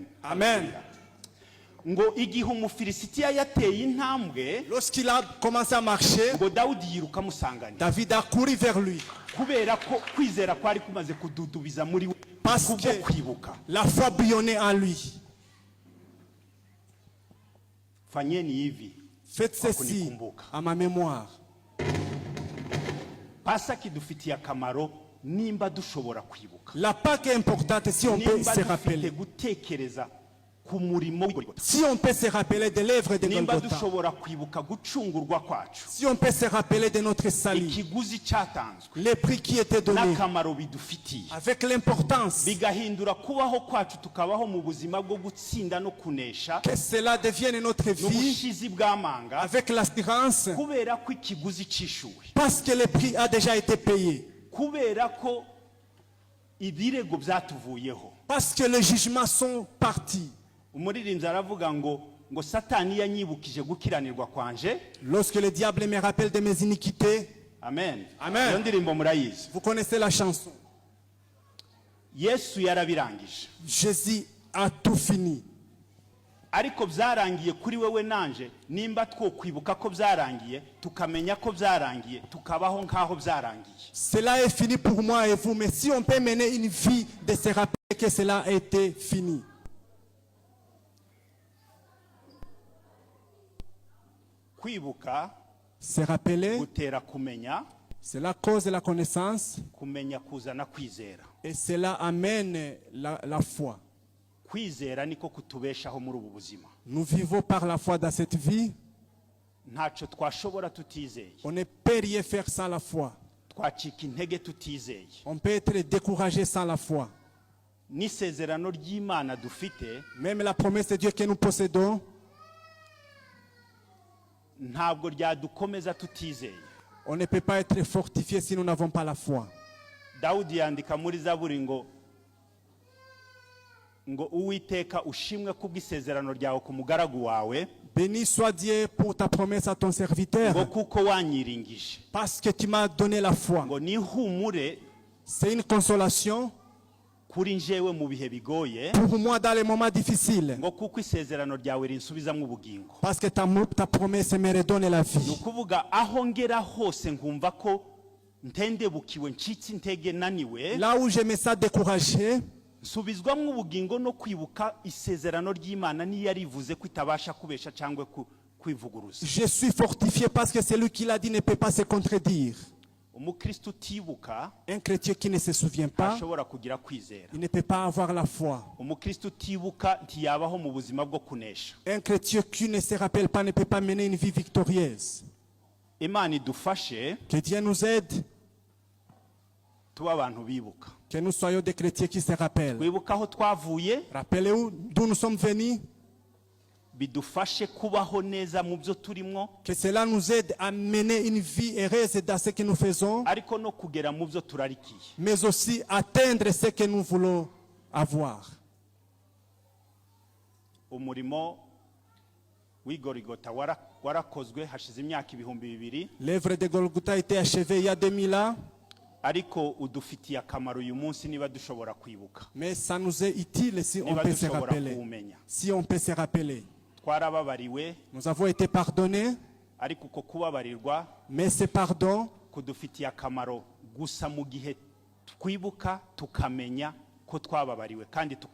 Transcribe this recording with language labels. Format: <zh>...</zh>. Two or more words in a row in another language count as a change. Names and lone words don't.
<rw>Amen. Ngo igihe umufilisitiya yateye intambwe,</rw> <fr>Lorsqu'il a commencé à marcher,</fr> <rw>ngo Dawudi yiruka amusanganira.</rw> <fr>David a couru vers lui.</fr> <rw>Kubera ko kwizera kwari kumaze kududubiza muri we</rw> <fr>Parce</fr> <rw>kubwo</rw> <fr>que</fr> <rw>kwibuka.</rw> <fr>la foi bouillonnait en lui.</fr> <sw>Fanyeni hivi.</sw> <fr>Faites ceci à ma mémoire.</fr> <rw>Pasa kidufitiye akamaro nimba dushobora kwibuka.</rw> <fr>La Pâque est importante si on peut</fr> <rw>Nimba</rw> <fr>se</fr> <rw>dufite</rw> <fr>rappeler.</fr> <rw>gutekereza ku murimo w'Igorigota.</rw> <fr>Si on peut se rappeler de l'œuvre de</fr> <rw>Nimba</rw> <fr>Golgotha.</fr> <rw>dushobora kwibuka gucungurwa kwacu.</rw> <fr>Si on peut se rappeler de notre salut.</fr> <rw>Ikiguzi cyatanzwe</rw> <fr>Les prix qui étaient donnés.</fr> <rw>n'akamaro bidufitiye.</rw> <fr>Avec l'importance.</fr> <rw>Bigahindura kubaho kwacu tukabaho mu buzima bwo gutsinda no kunesha</rw> <fr>Que cela devienne notre vie.</fr> <rw>n'ubushizi bw'amanga</rw> <fr>Avec l'assurance.</fr> <rw>kubera ko ikiguzi cishuwe,</rw> <fr>Parce que le prix a déjà été payé.</fr> <rw>kubera ko ibirego byatuvuyeho.</rw> <fr>Parce que les jugements sont partis.</fr> <rw>Umuririmbyi aravuga ngo Satani yanyibukije gukiranirwa kwanje.</rw> <fr>Lorsque le diable me rappelle de mes iniquités,</fr> <rw>Amen. Amen. Iyo ndirimbo murayizi.</rw> <fr>vous connaissez la chanson.</fr> <rw>Yesu yarabirangije,</rw> <fr>Jésus a tout fini.</fr> <rw>ariko byarangiye kuri wewe nanje nimba twokwibuka ko byarangiye tukamenya ko byarangiye tukabaho nkaho byarangiye.</rw> <fr>Cela est fini pour moi et vous, mais si on peut mener une vie de se rappeler que cela a été fini.</fr> <rw>Kwibuka</rw> <fr>Se rappeler,</fr> <rw>gutera kumenya,</rw> <fr>cela cause la connaissance</fr> <rw>kumenya kuzana kwizera.</rw> <fr>et cela amène la foi.</fr> <rw>Kwizera niko kutubeshaho muri ubu buzima.</rw> <fr>Nous vivons par la foi dans cette vie.</fr> <rw>Ntacyo twashobora tutizeye,</rw> <fr>On ne peut rien faire sans la foi.</fr> <rw>twacika intege tutizeye.</rw> <fr>On peut être découragé sans la foi.</fr> <rw>N'isezerano ry'Imana dufite</rw> <fr>Même la promesse de Dieu que nous possédons,</fr> <rw>ntabwo ryadukomeza tutizeye.</rw> <fr>on ne peut pas être fortifié si nous n'avons pas la foi.</fr> <rw>Dawudi yandika muri Zaburi ngo Uwiteka ushimwe kubw'isezerano ryawe ku mugaragu wawe,</rw> <fr>Béni soit Dieu pour ta promesse à ton serviteur,</fr> <rw>ngo kuko wanyiringije,</rw> <fr>parce que tu m'as donné la foi.</fr> <rw>ngo nihumure</rw> <fr>C'est une consolation</fr> <rw>kuri njyewe mu bihe bigoye,</rw> <fr>pour moi dans les moments difficiles,</fr> <rw>ngo kuko isezerano ryawe rinsubizamo ubugingo.</rw> <fr>parce que ta promesse me redonne la</fr> <rw>Ni</rw> <fr>vie.</fr> <rw>ukuvuga aho ngera hose nkumva ko ntendebukiwe, ncitse intege, naniwe,</rw> <fr>Là où je me sens découragé,</fr> <rw>nsubizwamo ubugingo no kwibuka isezerano ry'Imana niyo yarivuze ko itabasha kubesha cyangwa kwivuguruza.</rw> <fr>je suis fortifié parce que celui qui l'a dit ne peut pas se contredire.</fr> <rw>Umukristo utibuka</rw> <fr>Un chrétien qui ne se souvient pas,</fr> <rw>ntashobora kugira kwizera.</rw> <fr>il ne peut pas avoir la foi.</fr> <rw>Umukristo utibuka ntiyabaho mu buzima bwo kunesha.</rw> <fr>Un chrétien qui ne se rappelle pas ne peut pas mener une vie victorieuse.</fr> <rw>Imana idufashe</rw> <fr>Que Dieu nous aide,</fr> <rw>tuba abantu bibuka.</rw> <fr>que nous soyons des chrétiens qui se rappellent.</fr> <rw>Wibuka aho twavuye,</rw> <fr>Rappelez-vous d'où nous sommes venus,</fr> <rw>bidufashe kubaho neza mu byo turimo,</rw> <fr>Que cela nous aide à mener une vie heureuse dans ce que nous faisons,</fr> <rw>ariko no kugera mu byo turarikiye.</rw> <fr>mais aussi atteindre ce que nous voulons avoir.</fr> <rw>Umurimo w'igorigota warakozwe hashize imyaka 2000,</rw> <fr>L'œuvre de Golgotha a été achevée il y a 2000 ans,</fr> <rw>ariko udufitiye akamaro uyu munsi niba dushobora kwibuka,</rw> <fr>mais ça nous est utile si on</fr> <rw>niba</rw> <fr>peut se</fr> <rw>dushobora</rw> <fr>rappeler.</fr> <rw>kuwumenya.</rw> <fr>Si on peut se rappeler.</fr> <rw>Twarababariwe,</rw> <fr>Nous avons été pardonnés,</fr> <rw>ariko uko kubabarirwa</rw> <fr>mais ce pardon</fr> <rw>kudufitiye akamaro gusa mu gihe twibuka tukamenya ko twababariwe kandi tukabaho nk'abababariwe.</rw>